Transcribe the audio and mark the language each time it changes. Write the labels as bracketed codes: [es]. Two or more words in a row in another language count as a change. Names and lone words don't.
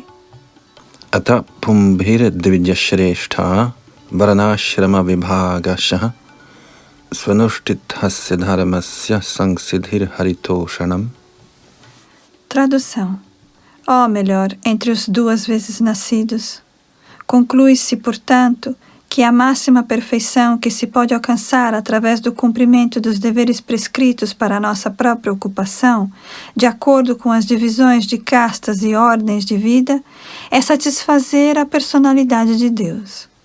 [sa] Ata pumbhir dvidyashrestha varanashrama vibhagashah svanushthithasya dharmasya sangsiddhir haritoshanam. [pt] Tradução. Ó melhor, entre os duas vezes nascidos, conclui-se, portanto, que a máxima perfeição que se pode alcançar através do cumprimento dos deveres prescritos para a nossa própria ocupação, de acordo com as divisões de castas e ordens de vida, é satisfazer a personalidade de Deus.